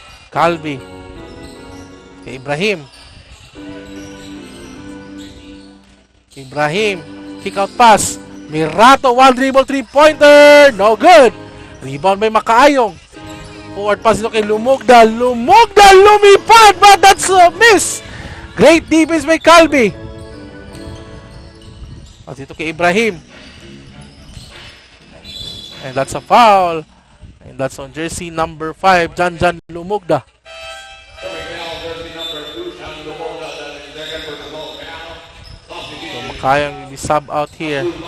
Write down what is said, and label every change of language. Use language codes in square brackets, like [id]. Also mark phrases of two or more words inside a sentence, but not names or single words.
[en] Calvi. Kay Ibrahim. Ibrahim. Kick out pass. Mirato. One dribble 3-pointer. No good. Rebound by Makaayong. Forward pass [tl] ito kay [en] Lumugda. [tl] Lumugda lumipad, [en] but that's a miss. Great defense by Calvi. Pass [tl] ito kay [en] Ibrahim. And that's a foul. And that's on jersey number 5, Janjan Lumugda. So Makayong will be sub out here.